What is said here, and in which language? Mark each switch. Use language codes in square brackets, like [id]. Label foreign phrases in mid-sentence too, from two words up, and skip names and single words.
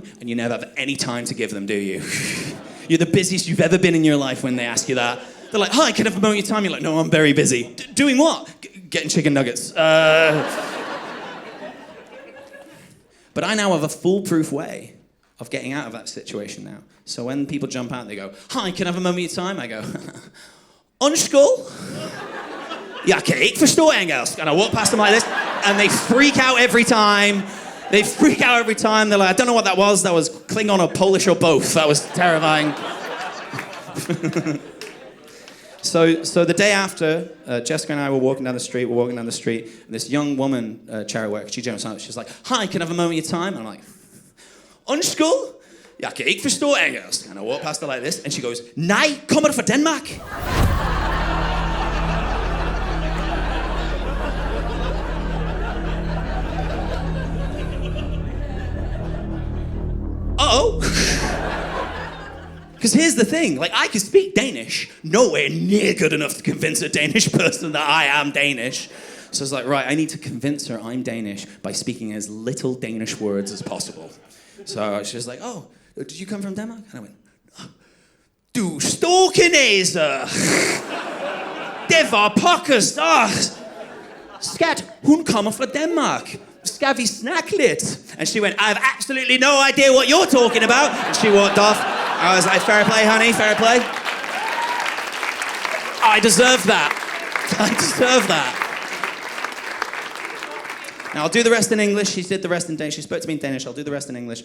[en] And you never have any time to give them, do you? You're the busiest you've ever been in your life when they ask you that. They're like, hi, can I have a moment of your time? You're like, no, I'm very busy. Doing what? Getting chicken nuggets. But I now have a foolproof way of getting out of that situation now. So when people jump out and they go, hi, can I have a moment of your time? I go, [da] undskyld. Jeg kan ikke forstå engelsk. [en] And I walk past them like this, and they freak out every time. They're like, I don't know what that was. That was Klingon or Polish or both. That was terrifying. So the day after, Jessica and I were walking down the street, and this young woman, charity worker, she jumps out, she's like, hi, can I have a moment of your time? And I'm like, [da] undskyld, jeg kan ikke forstå engelsk. [en] And I walk past her like this, and she goes, [da] nej, kommer du fra Danmark? [en] Uh-oh. Because here's the thing, like I can speak Danish, nowhere near good enough to convince a Danish person that I am Danish. So I was like, right, I need to convince her I'm Danish by speaking as little Danish words as possible. So she was like, oh, did you come from Denmark? And I went, [da] du store kineser. Det var pokkers. Skat, hun kommer fra Denmark. Skal vi snakke lidt? [en] And she went, I have absolutely no idea what you're talking about. And she walked off. I was like, fair play, honey, fair play. I deserve that. Now, I'll do the rest in English. She did the rest in Danish. She spoke to me in Danish. I'll do the rest in English.